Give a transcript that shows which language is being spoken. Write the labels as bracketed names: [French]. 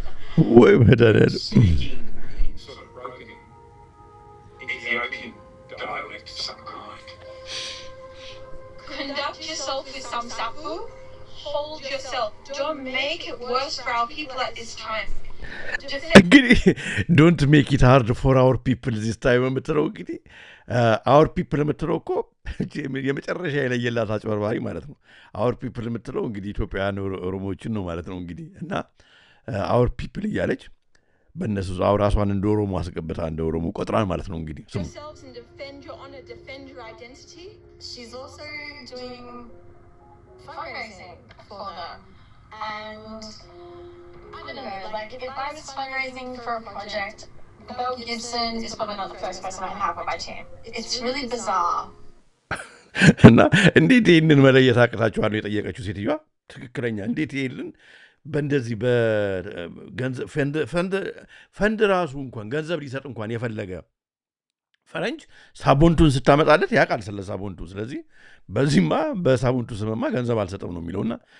[English] Speaking in sort of broken Ethiopian dialect of some kind. Conduct yourself with some sapu. Hold yourself. Don't make it worse for our people at this time. [Amharic] እንግዲህ [English] ዶንት ሜክ ኢት ሃርድ ፎር አወር ፒፕል ዚስ ታይም [Amharic] የምትለው እንግዲህ አወር ፒፕል የምትለው እኮ የመጨረሻ የለየላት አጭበርባሪ ማለት ነው። አወር ፒፕል የምትለው እንግዲህ ኢትዮጵያውያን ኦሮሞዎችን ነው ማለት ነው እንግዲህ። እና አወር ፒፕል እያለች በእነሱ ራሷን እንደ ኦሮሞ አስገብታ እንደ ኦሮሞ ቆጥራን ማለት ነው እንግዲህ ስሙ [English] yourselves and defend your honor, defend your identity. She's also doing fundraising for them. And I don't know, like if I was fundraising for a project, Mel Gibson is probably not the first person I'd have on my team. It's really bizarre. [Amharic] እና እንዴት ይህንን መለየት አቅታችኋል የጠየቀችው ሴትዮዋ ትክክለኛ እንዴት ይሄንን በእንደዚህ በገንዘብ ፈንድ ራሱ እንኳን ገንዘብ ሊሰጥ እንኳን የፈለገ ፈረንጅ ሳቦንቱን ስታመጣለት ያውቃል ስለ ሳቦንቱ ስለዚህ በዚህማ በሳቦንቱ ስመማ ገንዘብ አልሰጠም ነው የሚለውና